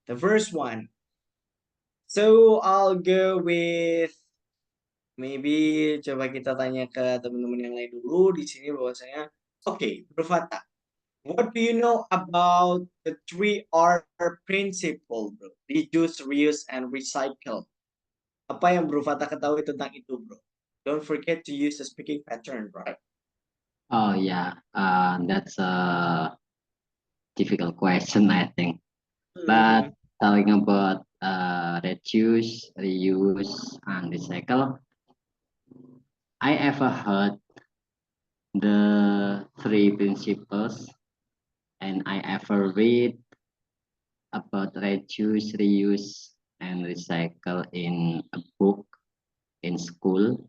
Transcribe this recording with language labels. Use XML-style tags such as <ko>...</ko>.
<en>The first one, so I'll go with, maybe</en> <id>coba kita tanya ke teman-teman yang lain dulu di sini bahwasanya,</id> <en>okay, Bro Fata, what do you know about the 3R principle, bro? Reduce, reuse, and recycle.</en> <id>Apa yang Bro Fata ketahui tentang itu, bro?</id> <en>Don't forget to use the speaking pattern, right? Oh yeah, that's a difficult question, I think. But talking about reduce, reuse, and recycle, I ever heard the three principles, and I ever read about reduce, reuse, and recycle in a book in school.</en>